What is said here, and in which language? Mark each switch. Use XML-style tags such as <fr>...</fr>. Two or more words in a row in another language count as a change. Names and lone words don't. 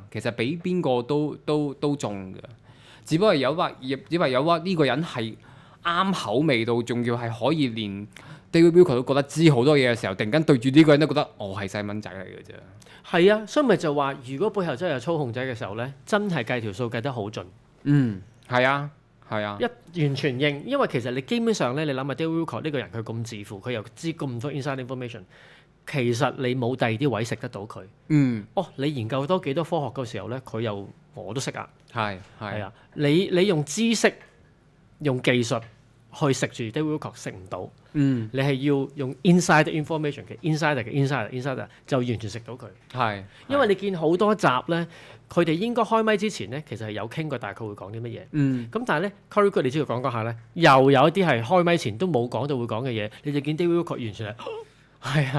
<yue>其實俾邊個都中㗎，只不過有話呢個人係啱口味道，仲要係可以連 David Wilcock 都覺得知好多嘢嘅時候，突然間對住呢個人都覺得我係細蚊仔嚟嘅啫。係啊，所以咪就話，如果背後真係有操控者嘅時候咧，真係計條數計得好盡。係啊。一完全認，因為其實你基本上咧，你諗下 David Wilcock 呢個人佢咁自負，佢又知咁多</yue> <en>inside information，</en> <yue>其實你冇第二啲位食得到佢。你研究多幾多科學嘅時候咧，我都識啊。係啊，你用知識、用技術去食住 David Wilcock 食唔到。你係要用</yue> <en>inside information</en> <yue>嘅 insider 就完全食到佢。因為你見好多集咧。佢哋應該開咪之前咧，其實係有傾過大概會講啲乜嘢。咁但係咧 Corey Goode 你知道講下咧，又有一啲係開咪前都冇講到會講嘅嘢，你就見 David Wilcock 完全係</yue>